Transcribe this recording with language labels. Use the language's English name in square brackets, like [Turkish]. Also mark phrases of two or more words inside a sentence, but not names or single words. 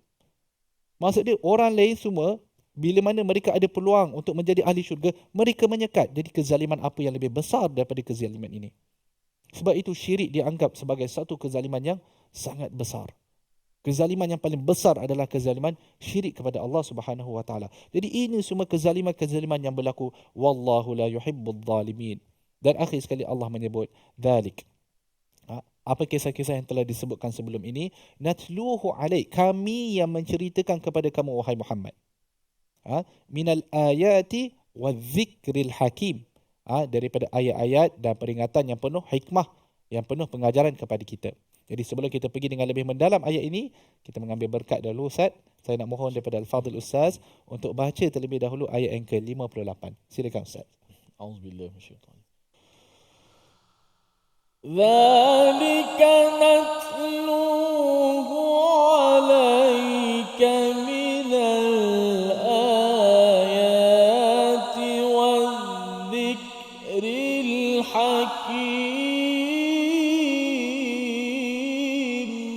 [Malay] Maksud dia, orang lain semua, bila mana mereka ada peluang untuk menjadi ahli syurga, mereka menyekat. Jadi kezaliman apa yang lebih besar daripada kezaliman ini? Sebab itu syirik dianggap sebagai satu kezaliman yang sangat besar. Kezaliman yang paling besar adalah kezaliman syirik kepada Allah [Arabic] سبحانه وتعالى. [Malay] Jadi ini semua kezaliman-kezaliman yang berlaku. [Arabic] والله لا يحب الظالمين. [Malay] Dan akhir sekali Allah menyebut dzalik. Apa kisah-kisah yang telah disebutkan sebelum ini? [Arabic] نتلوه عليك, [Malay] kami yang menceritakan kepada kamu wahai Muhammad. [Arabic] من الآيات والذكر الحكيم, [Malay] daripada ayat-ayat dan peringatan yang penuh hikmah, yang penuh pengajaran kepada kita. Jadi sebelum kita pergi dengan lebih mendalam ayat ini, kita mengambil berkat dahulu, Ustaz. Saya nak mohon daripada Al-Fadhil Ustaz untuk baca terlebih dahulu ayat yang ke-58. Silakan Ustaz. [Arabic] أعوذ بالله من الشيطان. ذلك نتلوه عليك من الآيات والذكر الحكيم.